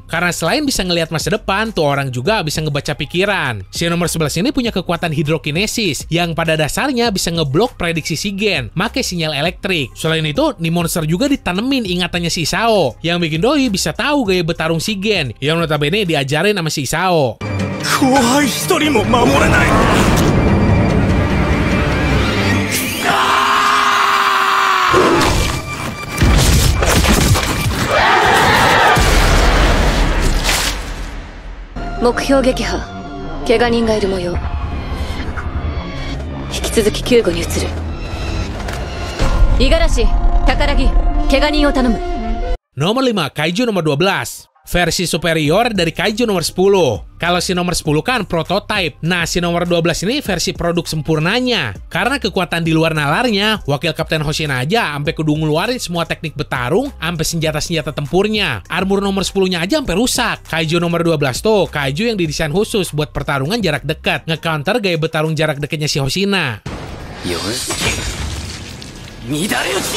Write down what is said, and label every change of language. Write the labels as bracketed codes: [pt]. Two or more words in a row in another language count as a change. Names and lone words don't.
[id] Karena selain bisa ngelihat masa depan, tuh orang juga bisa ngebaca pikiran. Si nomor 11 ini punya kekuatan hidrokinesis yang pada dasarnya bisa ngeblok prediksi si Gen make sinyal elektrik. Selain itu, nih monster juga ditanemin ingatannya si Isao yang bikin doi bisa tahu gaya bertarung si Gen yang notabene diajarin sama si Isao. [ja] 目標撃破。怪我人がいる模様。引き続き救護に移る。五十嵐、宝木、怪我人を頼む。 [id] Nomor 5, Kaiju nomor 12. versi superior dari Kaiju nomor 10. Kalau si nomor 10 kan prototype. Nah, si nomor 12 ini versi produk sempurnanya. Karena kekuatan di luar nalarnya, wakil Kapten Hoshina aja sampai kudu ngeluarin semua teknik bertarung, sampai senjata-senjata tempurnya. Armor nomor 10-nya aja sampai rusak. Kaiju nomor 12 tuh, Kaiju yang didesain khusus buat pertarungan jarak dekat, nge-counter gaya bertarung jarak dekatnya si Hoshina. Yosuke Midare Uchi.